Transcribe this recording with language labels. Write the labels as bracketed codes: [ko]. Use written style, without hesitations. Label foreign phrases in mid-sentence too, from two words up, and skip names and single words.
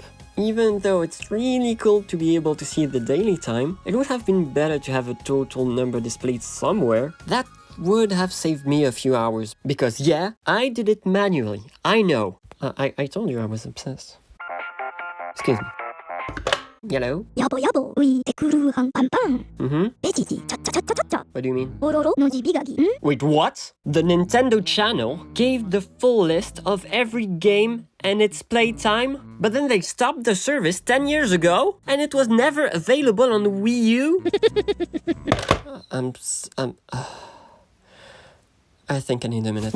[en] Even though it's really cool to be able to see the daily time, it would have been better to have a total number displayed somewhere. That would have saved me a few hours, because yeah, I did it manually, I know. I told you I was obsessed. Excuse me. Hello? Yabo yabo, ui te kuru hang pam pam. Mm-hmm. Cha cha cha cha cha cha. What do you mean? Ororo no jibigagi. Wait, what? The Nintendo channel gave the full list of every game and its playtime, but then they stopped the service 10 years ago, and it was never available on Wii U? I think I need a minute.